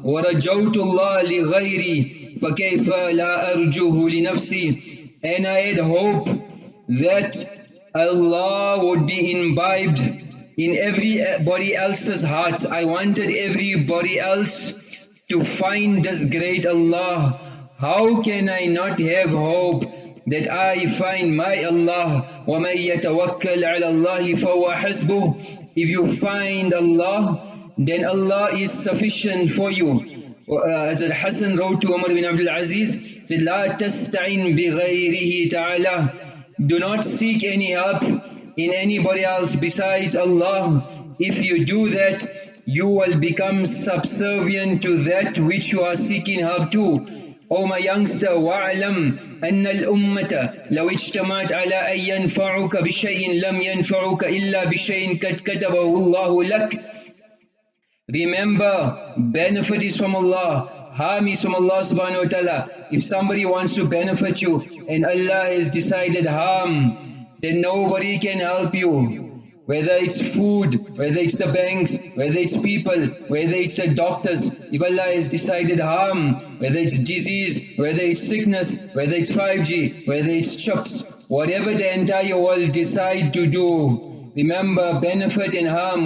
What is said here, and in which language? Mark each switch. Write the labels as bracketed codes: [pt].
[ar] وَرَجَوْتُ اللَّهَ لِغَيْرِ فَكَيْفَ لَا أَرْجُوهُ لِنَفْسِي. [en] And I had hope that Allah would be imbibed in everybody else's hearts. I wanted everybody else to find this great Allah. How can I not have hope that I find my Allah, [ar] وَمَن يَتَوَكَّلْ عَلَى اللَّهِ فَهُوَ حَسْبُهُ. [en] If you find Allah, then Allah is sufficient for you. As Al-Hasan wrote to Umar bin Abdul Aziz, said, [ar] لَا تَسْتَعِنْ بِغَيْرِهِ تَعَالَى. [en] Do not seek any help in anybody else besides Allah. If you do that, you will become subservient to that which you are seeking help to. O my youngster, [ar] وَاعْلَمْ أَنَّ الْأُمَّةَ لَوْ اجْتَمَعَتْ عَلَىٰ أَن يَنْفَعُكَ بِشَيْءٍ لَمْ يَنْفَعُكَ إِلَّا بِشَيْءٍ قَدْ كَتَبَهُ اللَّهُ لَكَ. [en] Remember, benefit is from Allah, harm is from Allah subhanahu wa ta'ala. If somebody wants to benefit you and Allah has decided harm, then nobody can help you. Whether it's food, whether it's the banks, whether it's people, whether it's the doctors, if Allah has decided harm, whether it's disease, whether it's sickness, whether it's 5G, whether it's chips, whatever the entire world decide to do, remember benefit and harm.